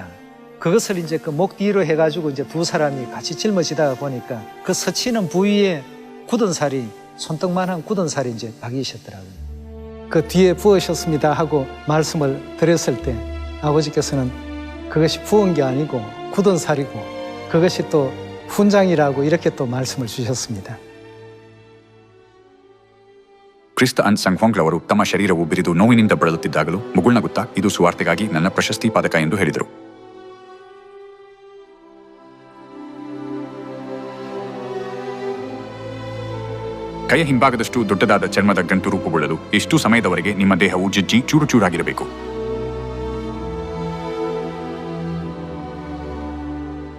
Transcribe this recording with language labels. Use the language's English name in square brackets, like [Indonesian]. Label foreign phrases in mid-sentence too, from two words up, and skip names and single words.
[Korean] 그것을 이제 그 목 뒤로 해가지고 이제 두 사람이 같이 짊어지다 보니까 그 스치는 부위에 굳은 살이 손등만한 굳은 살이 이제 박이셨더라고요. 그 뒤에 부으셨습니다 하고 말씀을 드렸을 때 아버지께서는 그것이 부은 게 아니고 굳은 살이고 그것이 또 훈장이라고 이렇게 또 말씀을 주셨습니다. [Kannada] ಕ್ರಿಸ್ತ ಅನ್ಸಂಗ್ ಹೊಂಗ್ರವರು ತಮ್ಮ ಶರೀರವು ಬಿರಿದು ನೋವಿನಿಂದ ಬಳಲುತ್ತಿದ್ದಾಗಲೂ ಮುಗುಳ್ನಗುತ್ತಾ ಇದು ಸುವಾರ್ತೆಗಾಗಿ ನನ್ನ ಪ್ರಶಸ್ತಿ ಪದಕ ಎಂದು ಹೇಳಿದರು. ಕೈಯ ಹಿಂಭಾಗದಷ್ಟು ದೊಡ್ಡದಾದ ಚರ್ಮದ ಗಂಟು ರೂಪುಗೊಳ್ಳಲು ಎಷ್ಟು ಸಮಯದವರೆಗೆ ನಿಮ್ಮ ದೇಹವು ಜಜ್ಜಿ ಚೂರು ಚೂರಾಗಿರಬೇಕು?